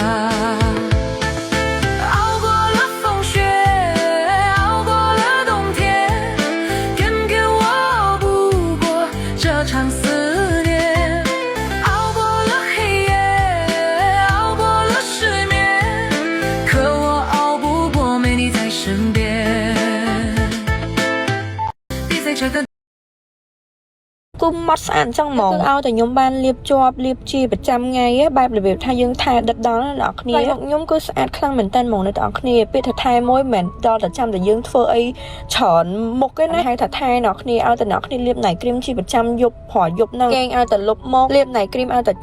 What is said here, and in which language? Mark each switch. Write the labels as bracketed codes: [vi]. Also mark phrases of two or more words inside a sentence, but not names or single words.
[zh] 熬过了风雪，熬过了冬天，给我熬不过这场思念。熬过了黑夜，熬过了失眠，可我熬不过没你在身边。你在这个 [km] គុំមកស្អាតចឹងហ្មងឲ្យតែខ្ញុំបានលាបជាប់លាបជាប្រចាំថ្ងៃបែបរបៀបថាយើងថែដិតដល់អ្នកនរគ្នាខ្ញុំគឺស្អាតខ្លាំងមែនតើហ្មងអ្នកនរគ្នាពាក្យថាថែមួយមិនដល់តែចាំតែយើងធ្វើអីច្រើនមុខឯណាហើយថាថែអ្នកនរគ្នាឲ្យតែអ្នកនរគ្នាលាបណៃគ្រីមជាប្រចាំយប់ព្រោះយប់ហ្នឹងគេឲ្យតែលុបមកលាបណៃគ្រីមឲ្យតែ